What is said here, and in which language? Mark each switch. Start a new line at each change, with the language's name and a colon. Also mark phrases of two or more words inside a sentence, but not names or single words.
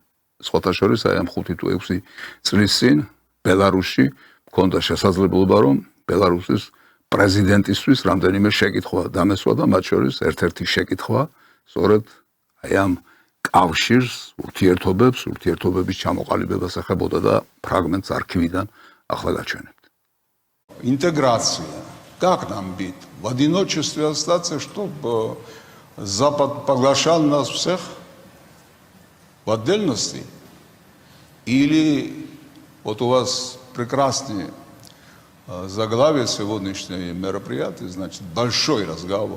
Georgian: სხვათა შორის აი ამ 5 თუ 6 წლის წინ ბელარუსში მქონდა შესაძლებლობა, რომ ბელარუსის პრეზიდენტისთვის რამდენიმე შეკითხვა დამესვა და მათ შორის ერთ-ერთი შეკითხვა სწორედ აი ამ კავშირს, ურთიერთობების ჩამოყალიბებას ეხებოდა და ფრაგმენტს არქივიდან ახლა გაჩვენებთ.
Russian: Интеграция. Как нам быть? В одиночестве остаться, чтобы Запад поглощал нас всех? В отдельности или вот у вас прекрасные заглавие сегодняшнего мероприятия, значит, большой разговор.